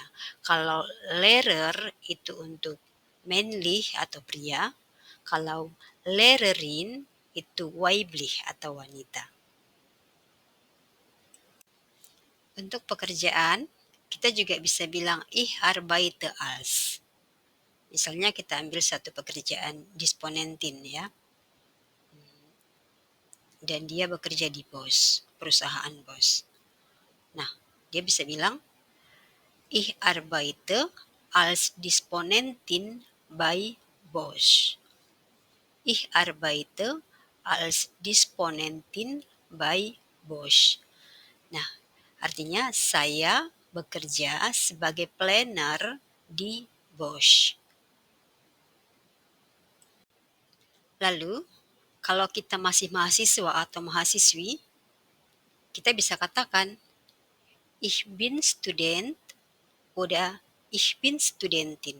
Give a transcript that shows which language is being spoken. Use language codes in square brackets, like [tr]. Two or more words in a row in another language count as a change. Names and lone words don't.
[id] Kalau Lehrer itu untuk männlich atau pria, kalau Lehrerin itu weiblich atau wanita. Untuk pekerjaan, kita juga bisa bilang [de] ich arbeite als. [id] Misalnya kita ambil satu pekerjaan Disponentin ya. Dan dia bekerja di BOS, perusahaan BOS. Nah, dia bisa bilang [de] ich arbeite als Disponentin bei BOS. Ich arbeite als Disponentin bei BOS. [id] Nah, artinya saya bekerja sebagai planner di BOS. Lalu, kalau kita masih mahasiswa atau mahasiswi, kita bisa katakan [de] Ich bin Student oder Ich bin Studentin.